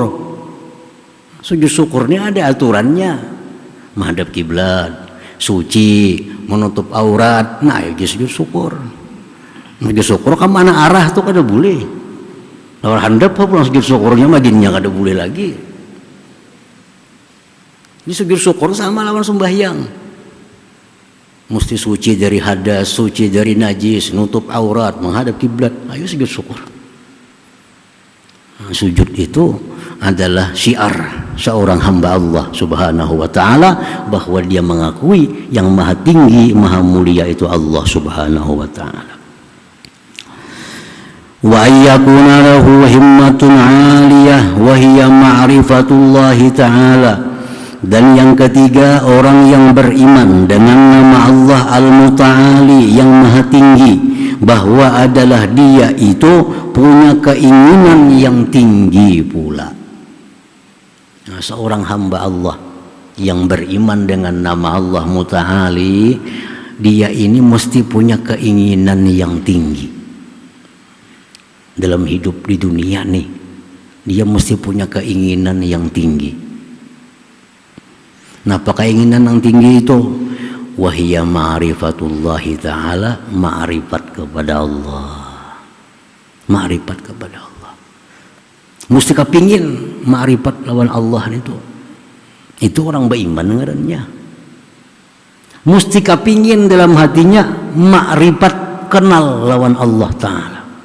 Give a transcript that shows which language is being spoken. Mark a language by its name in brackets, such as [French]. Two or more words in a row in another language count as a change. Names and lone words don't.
[Indonesian] Sujud syukurnya ada aturannya, menghadap kiblat, suci, menutup aurat. Nah, ya sujud syukur. [Banjar] Sujud syukur ke mana arah tuh kada boleh. Lawan handap pulang sujud syukurnya maginnya kada boleh lagi. Ini sujud syukur sama lawan sembahyang. [Indonesian] Mesti suci dari hadas, suci dari najis, nutup aurat, menghadap kiblat. Ayo sujud syukur. Nah, sujud itu adalah syiar seorang hamba [Arabic] الله سبحانه وتعالى, [Indonesian] bahwa dia mengakui yang maha tinggi, maha mulia itu [Arabic] الله سبحانه وتعالى. وأن يكون له همة عالية وهي معرفة الله تعالى. [Indonesian] Dan yang ketiga, orang yang beriman dengan nama Allah Al-Muta'ali yang maha tinggi, bahwa adalah dia itu punya keinginan yang tinggi pula. Nah, seorang hamba Allah yang beriman dengan nama Allah Muta'ali, dia ini mesti punya keinginan yang tinggi dalam hidup di dunia nih. Dia mesti punya keinginan yang tinggi. Nah, apa keinginan yang tinggi itu? [Arabic] وهي معرفة الله تعالى, [Indonesian] ma'rifat kepada Allah. Ma'rifat kepada Allah. [Banjar] Mesti kepingin ma'rifat lawan Allah itu. Itu orang beriman ngarannya. Mesti kepingin dalam hatinya ma'rifat, kenal lawan Allah Ta'ala.